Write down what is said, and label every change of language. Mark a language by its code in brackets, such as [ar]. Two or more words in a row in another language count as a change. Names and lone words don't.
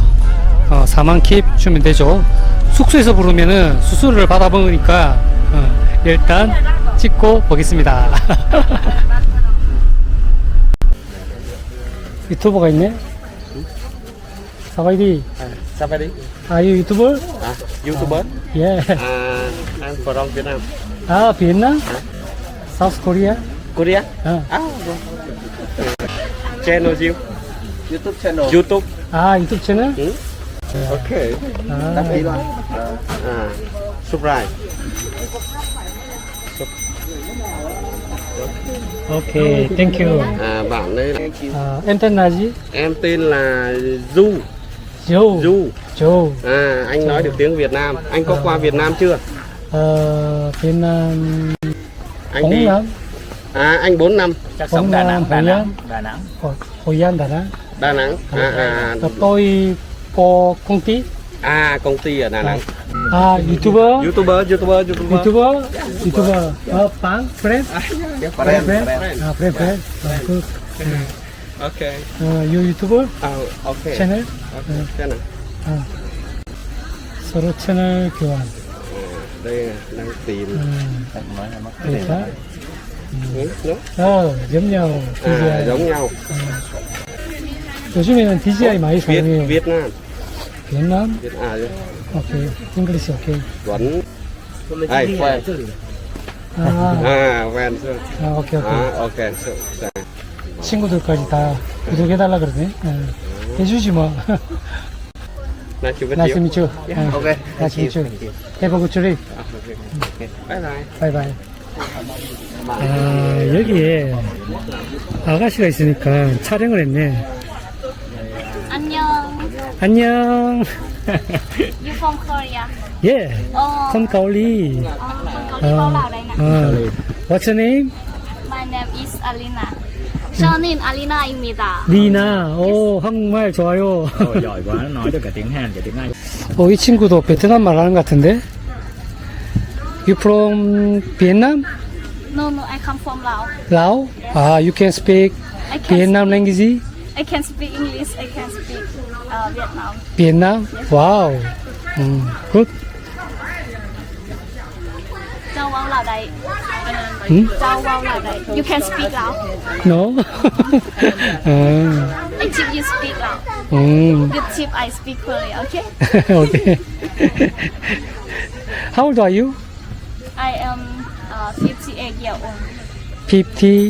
[ko] 4만 킵 주면 되죠. 숙소에서 부르면은 수수료를 받아 먹으니까 일단 찍고 보겠습니다. 유튜버가 있네. 사바이디. Safari. [en] Are you YouTuber? YouTuber. Yeah. I'm from Vietnam. Vietnam? South Korea? Korea. Uh. Ah, Channel you? YouTube channel. YouTube. [ko] 아, 유튜브 채널? [vi] Ừ. Okay. [ko] 아, [vi] Đăng ký luôn. [en] Subscribe. okay, thank you. [vi] Bạn đây là... 아, em tên là gì? Em tên là Du. Joe. Du. Joe. Anh nói được tiếng Việt Nam. Anh có qua Việt Nam chưa? Việt Nam Anh 4 đi. năm. Anh 4 năm. Chắc Quảng sống Đà Nam, Nẵng, Đà Hội Nẵng, An. Đà Nẵng. Hội An, Đà Nẵng. Đà Nẵng. Tôi có công ty. Công ty ở Đà Nẵng. [en] YouTuber. YouTuber. Fan, friend. Friend. Good. Okay. You YouTuber Okay. channel. Channel. [ko] 서로 채널 교환. [vi] Đây là đang tìm. Nói là mất [ko] 그러니까 [vi] Đúng. giống nhau. DJI. Giống nhau. [ko] 요즘에는 DJI 많이 사용해요. [vi] Việt Nam. [en] Vietnam. okay. English okay. [vi] Tuấn. Quen. [ko] 아, [vi] Quen chưa? [en] 오케이. Okay. [ko] 친구들까지 다 구독해달라 그러네. 해주지 뭐. [en] Nice to meet Nice to you. meet you. Okay. Nice to meet you. Have a good trip. Bye bye. bye bye. [ko] 여기에 아가씨가 있으니까 촬영을 했네. 안녕. 안녕. [en] You from Korea? [ko] 예. [en] Oh, 컴 가올리. from Korea [vi] bao lâu đây nè? [en] What's your name? My name is Alina. [ko] 저는 알리나입니다. 리나. 오, 한국말 좋아요. [vi] Giỏi quá, nó nói được cả tiếng Hàn, cả tiếng Anh. [ko] 이 친구도 베트남 말 하는 것 같은데? [en] You from Vietnam? No, I come from Laos. Laos? You can speak I can Vietnam language? I can speak English. I can speak Vietnam. Vietnam? Wow. Good. [vi] Châu bao lâu đây? Châu bao lâu đây? [en] You can speak Lao. No? I teach you speak Lao. You teach I speak Korea. Okay? Okay. How old are you? I am 58 years old. 50.